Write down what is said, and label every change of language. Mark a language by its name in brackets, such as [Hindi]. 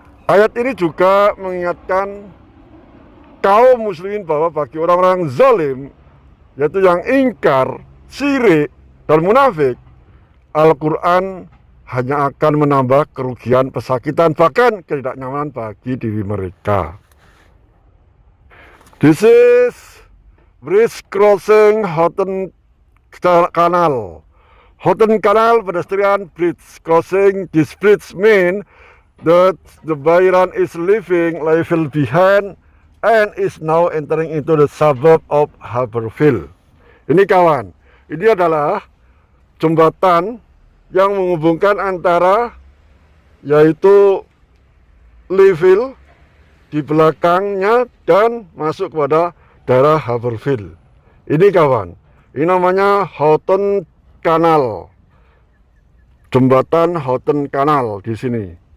[Indonesian] Ayat ini juga mengingatkan kaum muslimin bahwa bagi orang-orang zalim, yaitu yang ingkar, syirik, dan munafik, Al-Quran hanya akan menambah kerugian, pesakitan, bahkan ketidaknyamanan bagi diri mereka. [English] This is bridge crossing Houghton Canal. Houghton Canal, pedestrian bridge crossing. This bridge mean that the Bayran is leaving Layfield behind and is now entering into the suburb of Haberfield. [Indonesian] Ini kawan, ini adalah jembatan yang menghubungkan antara yaitu Layfield di belakangnya dan masuk kepada daerah Haberfield. Ini kawan, ini namanya Houghton Canal, jembatan Houghton Canal di sini.